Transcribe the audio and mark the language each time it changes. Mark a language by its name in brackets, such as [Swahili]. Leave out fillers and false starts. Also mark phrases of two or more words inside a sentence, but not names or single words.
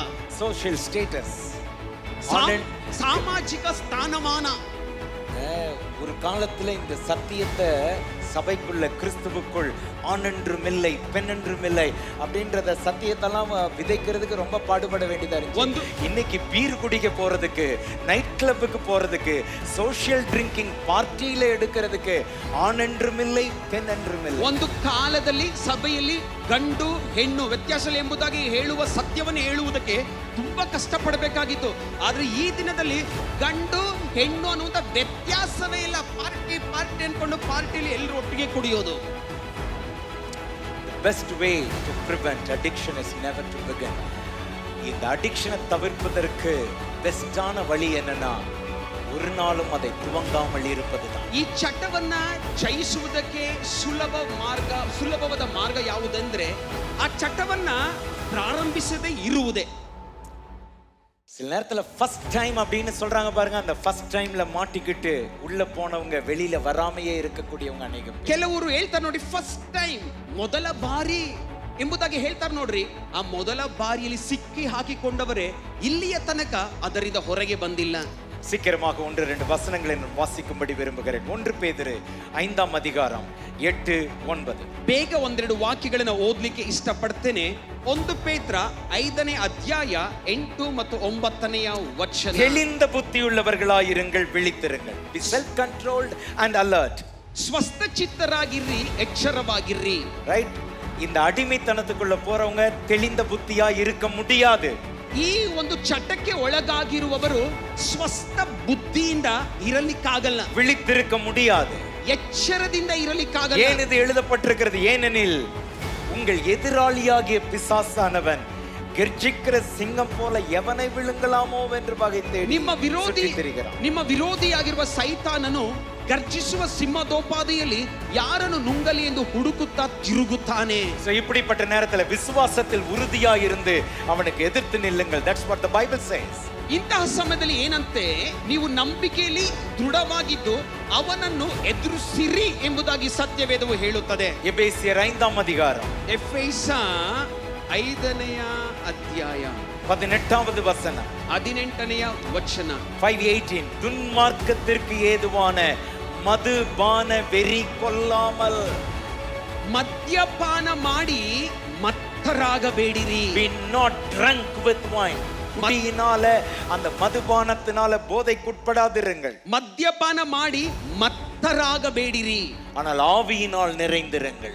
[English] social status, [Kannada] ಸಾಮಾಜಿಕ ಸ್ಥಾನಮಾನ. [Tamil] ஒரு காலத்துல இந்த சத்தியத்தை சபைக்குள்ள கிறிஸ்துவுக்குள் ஆண் என்றும் இல்லை பெண் என்றும் இல்லை அப்படின்றத சத்தியத்தெல்லாம் விதைக்கிறதுக்கு ரொம்ப பாடுபட வேண்டியதா இருக்கு. இன்னைக்கு பீர் குடிக்க போறதுக்கு, [English] night club [Tamil] போறதுக்கு, [English] social drinking party [Tamil] எடுக்கிறதுக்கு ಆಣ್ என்றும் இல்லை பெண் என்றும் இல்லை. [Kannada] ಒಂದು ಕಾಲದಲ್ಲಿ ಸಭೆಯಲ್ಲಿ ಗಂಡು ಹೆಣ್ಣು ವ್ಯತ್ಯಾಸ ಎಂಬುದಾಗಿ ಹೇಳುವ ಸತ್ಯವನ್ನು ಹೇಳುವುದಕ್ಕೆ ತುಂಬಾ ಕಷ್ಟಪಡಬೇಕಾಗಿತ್ತು. ಆದ್ರೆ ಈ ದಿನದಲ್ಲಿ ಗಂಡು ಹೆಣ್ಣು ಅನ್ನುವಂತ ವ್ಯತ್ಯಾಸವೇ ಇಲ್ಲ. ಪಾರ್ಟಿ ಪಾರ್ಟಿ ಅನ್ಕೊಂಡು ಪಾರ್ಟಿಲಿ ಎಲ್ಲರೂ ಒಟ್ಟಿಗೆ ಕುಡಿಯೋದು. [English] The best way to prevent addiction is never to begin. [Tamil] இந்த அடிக்ஷனை தவிர்ப்பதற்கு பெஸ்டான வழி என்னன்னா ஒரு நாளும் அதை துவங்காமல் இருப்பதுதான். [Kannada] ಈ ಚಟವನ್ನ ಜಯಿಸುವುದಕ್ಕೆ ಸುಲಭವಾದ ಮಾರ್ಗ ಯಾವುದಂದ್ರೆ ಆ ಚಟವನ್ನ ಪ್ರಾರಂಭಿಸದೇ ಇರುವುದೇ. [Tamil] சில நேரத்துல [English] first time [Tamil] அப்படின்னு சொல்றாங்க பாருங்க, அந்த [English] first time [Tamil] மாட்டிக்கிட்டு உள்ள போனவங்க வெளியில வராமையே இருக்கக்கூடியவங்க அநேகம். [Kannada] ಕೆಲವರು ಹೇಳ್ತಾರೆ ನೋಡಿ, [English] first time [Kannada] ಮೊದಲ ಬಾರಿ ಎಂಬುದಾಗಿ ಹೇಳ್ತಾರೆ ನೋಡ್ರಿ. ಆ ಮೊದಲ ಬಾರಿಯಲ್ಲಿ ಸಿಕ್ಕಿ ಹಾಕಿಕೊಂಡವರೇ ಇಲ್ಲಿಯ ತನಕ ಅದರಿಂದ ಹೊರಗೆ ಬಂದಿಲ್ಲ. [Tamil] சீக்கிரமாக 1-2 வசனங்களை நான் வாசிக்கும்படி விரும்புகிறேன். 1 பேதுரு 5ஆம் அதிகாரம் 8-9. [Kannada] ಬೇಗ ಒಂದೆರಡು ವಾಕ್ಯಗಳನ್ನು ಓದಲಿಕ್ಕೆ ಇಷ್ಟಪಡ್ತೇನೆ. 1 ಪೇತ್ರ 5ನೇ ಅಧ್ಯಾಯ 8 ಮತ್ತು 9ನೇ ವಚನ. [Tamil] தெளிந்த புத்தியுள்ளவர்களாயிருங்கள், விழித்திருங்கள். [English] Be self controlled and alert. [Kannada] ಸ್ವಸ್ಥ ಚಿತ್ತರಾಗಿರ್ರಿ, ಎಚ್ಚರವಾಗಿರ್ರಿ. [English] Right? [Tamil] இந்த ಅಡಿಮೆತನத்துக்குள்ள போறவங்க தெளிந்த புத்தியா இருக்க முடியாது. [Kannada] ಈ ಒಂದು ಚಟಕ್ಕೆ ಒಳಗಾಗಿರುವವರು ಸ್ವಸ್ಥ ಬುದ್ಧಿಯಿಂದ ಇರಲಿಕ್ಕಾಗಲ್ಲ, [Tamil] விழித்திருக்க முடியாது, [Kannada] ಎಚ್ಚರದಿಂದ ಇರಲಿಕ್ಕಾಗಲ್ಲ. [Tamil] ஏன் இது எழுதப்பட்டிருக்கிறது? ஏனெனில் உங்கள் எதிராளியாகிய பிசாசானவன் கர்ஜிக்கிற சிங்கம் போல எவனை விழுங்கலாமோ என்று வகை தேடி [Kannada] ನಿಮ್ಮ ವಿರೋಧಿಯಾಗಿರುವ ಸೈತಾನನು ಗರ್ಜಿಸುವ ಸಿಂಹದೋಪಾದಿಯಲ್ಲಿ ಯಾರನ್ನು ನುಂಗಲಿ ಎಂದು ಹುಡುಕುತ್ತಾ ತಿರುಗುತ್ತಾನೆ. [Tamil] So இப்படிப்பட்ட நேரத்துல விசுவாசத்தில் உறுதியாய் இருந்து அவனுக்கு எதிர்த்து நில்லுங்கள். [English] That's what the Bible says. [Kannada] ಇಂತಹ ಸಮಯದಲ್ಲಿ ಏನಂತೆ, ನೀವು ನಂಬಿಕೆಯಲ್ಲಿ ದೃಢವಾಗಿದ್ದು ಅವನನ್ನು ಎದುರಿಸಿರಿ ಎಂಬುದಾಗಿ ಸತ್ಯವೇದವು ಹೇಳುತ್ತದೆ. [Tamil] ಎಫೆಸಿಯರ್ 5ಆம் அதிகாரம், [Kannada] ಎಫೆಸ 5ನೇ ಅಧ್ಯಾಯ [Tamil] 18வது வசனம், [Kannada] 18ನೇ ವಚನ. [Tamil] 5:18 துன்மார்க்கத்திற்கு ஏதுவான மதுபான வெறி கொள்ளாமல். [Kannada] ಮದ್ಯಪಾನ ಮಾಡಿ ಮತ್ತರಾಗಬೇಡಿರಿ. [English] Be not drunk with wine. [Tamil] குடியினால அந்த மதுபானத்தினால போதைக்குட்படாதிருங்கள். [Kannada] ಮದ್ಯಪಾನ ಮಾಡಿ ಮತ್ತರಾಗಬೇಡಿರಿ, [Tamil] ஆனால் ஆவியினால் நிறைந்திருங்கள்.